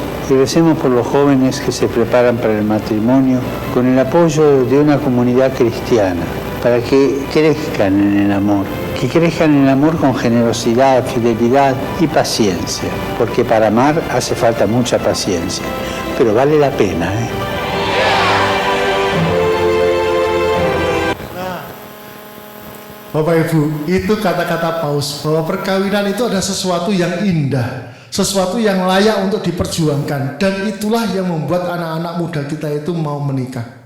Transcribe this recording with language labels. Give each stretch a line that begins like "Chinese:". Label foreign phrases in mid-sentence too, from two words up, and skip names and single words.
Spanish: Y recemos por los jóvenes que se preparan para el matrimonio con el apoyo de una comunidad cristiana, para que crezcan en el amor. Que crezcan en el amor con generosidad, fidelidad y paciencia. Porque para amar hace falta mucha paciencia. Pero vale la pena, ¿eh?
Indonesian: Bapak Ibu, itu kata-kata Paus bahwa perkawinan itu adalah sesuatu yang indah, sesuatu yang layak untuk diperjuangkan, dan itulah yang membuat anak-anak muda kita itu mau menikah.